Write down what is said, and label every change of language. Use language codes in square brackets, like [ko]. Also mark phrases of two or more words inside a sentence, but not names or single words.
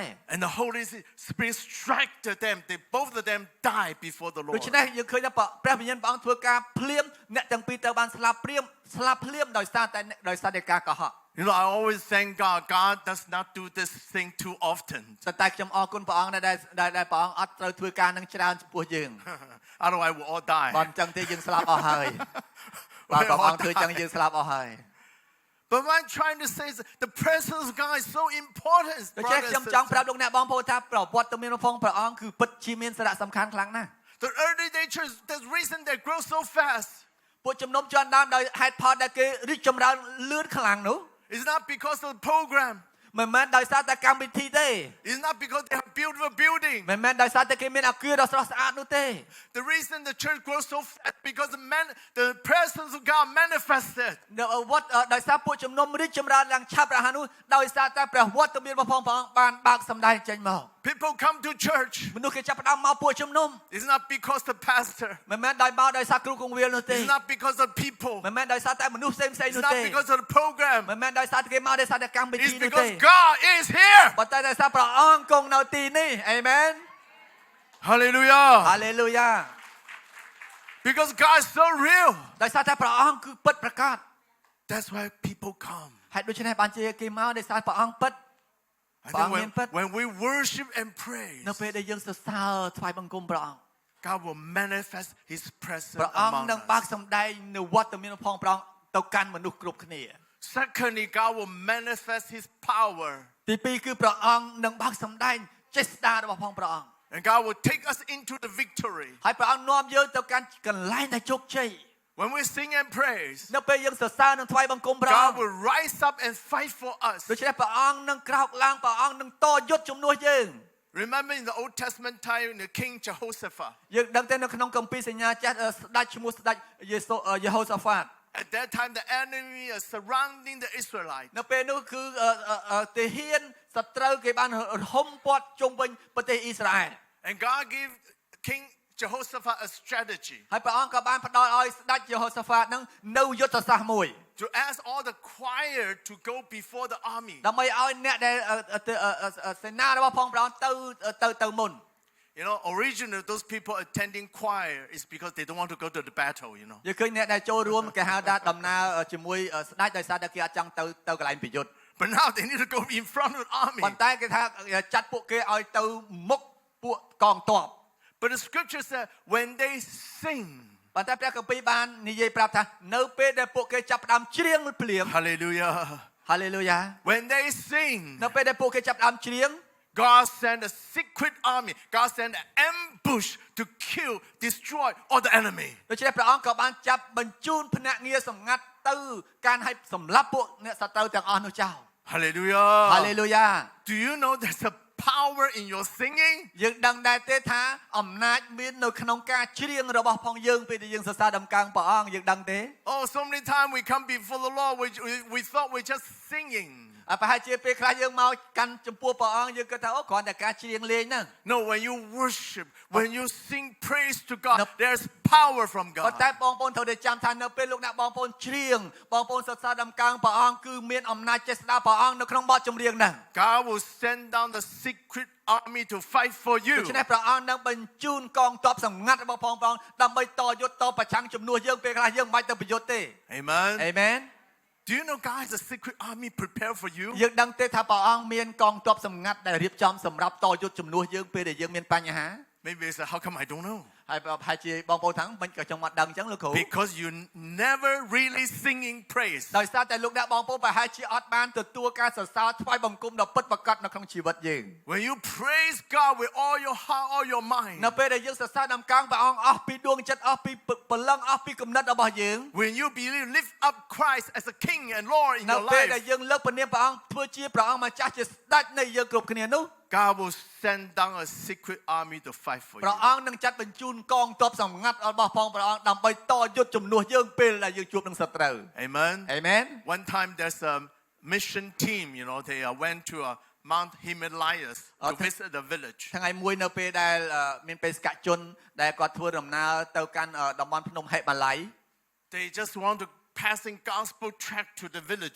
[en] And the Holy Spirit struck them. Both of them died before the [km] ដូ [en] Lord. [km] ច្នេះយើងឃើញថាព្រះវិញ្ញាណព្រះអង្គធ្វើការភ្លាមអ្នកទាំងពីរទៅបានស្លាប់ភ្លាមដោយសារតែការកុហក [en] You know, I always thank God. God does not do this thing too often. [km] តែខ្ញុំអរគុណព្រះអង្គដែលព្រះអង្គអត់ត្រូវធ្វើការនឹងច្រើនចំពោះយើង [en] Otherwise, we'll all die. [km] បើមិនចឹងទេយើងស្លាប់អស់ហើយបាទព្រះអង្គធ្វើចឹងយើងស្លាប់អស់ហើយ [en] But what I'm trying to say is the presence of God is so important. [km] ដូច្នេះខ្ញុំចង់ប្រាប់លោកអ្នកបងប្អូនថាប្រវត្តិមានផងព្រះអង្គគឺពិតជាមានសារៈសំខាន់ខ្លាំងណាស់ [en] The early day church, the reason they grow so fast [km] ពួកជំនុំជាន់ដើមដោយហេតុផលដែលគេរីកចម្រើនលឿនខ្លាំងនោះ [en] is not because of the program. [km] មិនមែនដោយសារតែកម្មវិធីទេ [en] It's not because they have beautiful building. [km] មិនមែនដោយសារតែគេមានអគារដ៏ស្រស់ស្អាតនោះទេ [en] The reason the church grows so fast because the presence of God manifested. [km] វត្តដោយសារពួកជំនុំរីកចម្រើនឡើងឆាប់រហ័សនោះដោយសារតែព្រះវត្តមានរបស់ព្រះអង្គបានបើកសម្ដែងចេញមក [en] People come to church. [km] មនុស្សគេចាប់ផ្ដើមមកពួកជំនុំ [en] It's not because the pastor. [km] មិនមែនដោយសារគ្រូគង្វាលនោះទេ [en] It's not because of people. [km] មិនមែនដោយសារតែមនុស្សផ្សេងៗ [en] It's [km] នោះ [en] not [km] ទេ [en] because of the program. [km] មិនមែនដោយសារតែគេមកដោយសារតែកម្មវិធី [en] It's [km] នោះទេ [en] because God is here. [km] ប៉ុន្តែដោយសារព្រះអង្គគង់នៅទីនេះអេមែន [en] Hallelujah. [km] ហាឡេលូយ៉ា [en] Because God is so real. [km] ដោយសារតែព្រះអង្គគឺពិតប្រាកដ [en] That's why people come. [km] ហើយដូច្នេះបានជាគេមកដោយសារព្រះអង្គពិត [en] I think when we worship and praise, [km] នៅពេលដែលយើងសរសើរថ្វាយបង្គំព្រះអង្គ [en] God will manifest His presence [km] ព្រះអង្គ [en] among [km] នឹងបើក [en] us. [km] សម្ដែងនៅវត្តមានផងព្រះអង្គទៅកាន់មនុស្សគ្រប់គ្នា [en] Secondly, God will manifest His power. [km] ទីពីរគឺព្រះអង្គនឹងបើកសម្ដែងចេស្តារបស់ផងព្រះអង្គ [en] And God will take us into the victory. [km] ហើយព្រះអង្គនាំយើងទៅកាន់កន្លែងដែលជោគជ័យ [en] When we sing and praise, [km] នៅពេលយើងសរសើរនិងថ្វាយបង្គំព្រះអង្គ [en] God will rise up and fight for us. [km] ដូច្នេះព្រះអង្គនឹងក្រោកឡើងព្រះអង្គនឹងតយុទ្ធជំនួសយើង [en] Remember in the Old Testament time, the King Jehoshaphat. [km] យើងដឹងតែនៅក្នុងគម្ពីរសញ្ញាចាស់ស្ដេចឈ្មោះស្ដេចយេហូសាហ្វាត [en] At that time, the enemy is surrounding the Israelites. [km] នៅពេលនោះគឺទាហានសត្រូវគេបានហុំព័ទ្ធជុំវិញប្រទេសអ៊ីស្រាអែល [en] And God gave King Jehoshaphat a strategy [km] ហើយព្រះអង្គក៏បានផ្ដល់ឲ្យស្ដេចយេហូសាហ្វាតនឹងនៅយុទ្ធសាស្ត្រមួយ [en] to ask all the choir to go before the army. [km] ដើម្បីឲ្យអ្នកដែលសេនារបស់ផងព្រះអង្គទៅមុន [en] You know, originally those people attending choir is because they don't want to go to the battle, you know. [km] យើងឃើញអ្នកដែលចូលរួមគេហៅថាដំណើរជាមួយស្ដេចដោយសារតែគេអត់ចង់ទៅកន្លែងប្រយុទ្ធ [en] But now they need to go in front of the army. [km] ប៉ុន្តែគេថាចាត់ពួកគេឲ្យទៅមុខពួកកងទ័ព [en] But the scripture said when they sing, [km] ប៉ុន្តែព្រះគម្ពីរបាននិយាយប្រាប់ថានៅពេលដែលពួកគេចាប់ផ្ដើមច្រៀងភ្លាម [en] hallelujah. [km] ហាឡេលូយ៉ា [en] When they sing, [km] នៅពេលដែលពួកគេចាប់ផ្ដើមច្រៀង [en] God sent a secret army. God sent an ambush to kill, destroy all the enemy. [km] ដូច្នេះព្រះអង្គក៏បានចាប់បញ្ជូនភ្នាក់ងារសម្ងាត់ទៅការឲ្យសម្លាប់ពួកអ្នកសត្រូវទាំងអស់នោះចោល [en] Hallelujah. [km] ហាឡេលូយ៉ា [en] Do you know there's a power in your singing? [km] យើងដឹងដែរទេថាអំណាចមាននៅក្នុងការច្រៀងរបស់ផងយើងពេលដែលយើងសរសើរដំកើងព្រះអង្គយើងដឹងទេ [en] Oh, so many times we come before the Lord, we thought we're just singing. [km] ប្រហែលជាពេលខ្លះយើងមកកាន់ចំពោះព្រះអង្គយើងគិតថាអូគ្រាន់តែការច្រៀងលេងហ្នឹង [en] No, when you worship, when you sing praise to God, there's power from [km] ប៉ុ [en] God. [km] ន្តែបងប្អូនត្រូវតែចាំថានៅពេលលោកអ្នកបងប្អូនច្រៀងបងប្អូនសរសើរដំកើងព្រះអង្គគឺមានអំណាចចេស្តាព្រះអង្គនៅក្នុងបទចម្រៀងហ្នឹង [en] God will send down the secret army to fight for [km] ដូ [en] you. [km] ច្នេះព្រះអង្គនឹងបញ្ជូនកងទ័ពសម្ងាត់របស់ផងព្រះអង្គដើម្បីតយុទ្ធតប្រឆាំងជំនួសយើងពេលខ្លះយើងមិនបាច់ទៅប្រយុទ្ធទេ [en] Amen. [km] អេមែន [en] Do you know God has a secret army prepared for you? [km] យើងដឹងទេថាព្រះអង្គមានកងទ័ពសម្ងាត់ដែលរៀបចំសម្រាប់តយុទ្ធជំនួសយើងពេលដែលយើងមានបញ្ហា [en] Maybe you say, how come I don't know? [km] ហើយប្រហែលជាបងប្អូនថាមិនក៏ចង់មកដឹងអញ្ចឹងលោកគ្រូ [en] Because you never really singing praise. [km] ដោយសារតែលោកអ្នកបងប្អូនប្រហែលជាអត់បានទទួលការសរសើរថ្វាយបង្គំដ៏ពិតប្រាកដនៅក្នុងជីវិតយើង [en] When you praise God with all your heart, all your mind. [km] នៅពេលដែលយើងសរសើរដំកើងព្រះអង្គអស់ពីដួងចិត្តអស់ពីព្រលឹងអស់ពីគំនិតរបស់យើង [en] When you believe, lift up Christ as a King and Lord in [km] នៅ [en] your [km] ពេលដែល [en] life. [km] យើងលើកព្រះនាមព្រះអង្គធ្វើជាព្រះអង្គម្ចាស់ជាស្ដេចនៃយើងគ្រប់គ្នានោះ [en] God will send down a secret army to fight for [km] ព្រះ [en] you. [km] អង្គនឹងចាត់បញ្ជូនកងទ័ពសម្ងាត់របស់ផងព្រះអង្គដើម្បីតយុទ្ធជំនួសយើងពេលដែលយើងជួបនឹងសត្រូវ [en] Amen. [km] អេមែន [en] One time there's a mission team, you know, they went to Mount Himalayas to visit the village. [km] ថ្ងៃមួយនៅពេលដែលមានបេសកជនដែលគាត់ធ្វើដំណើរទៅកាន់តំបន់ភ្នំហេម៉ាឡៃ [en] They just want to passing gospel tract to the villagers.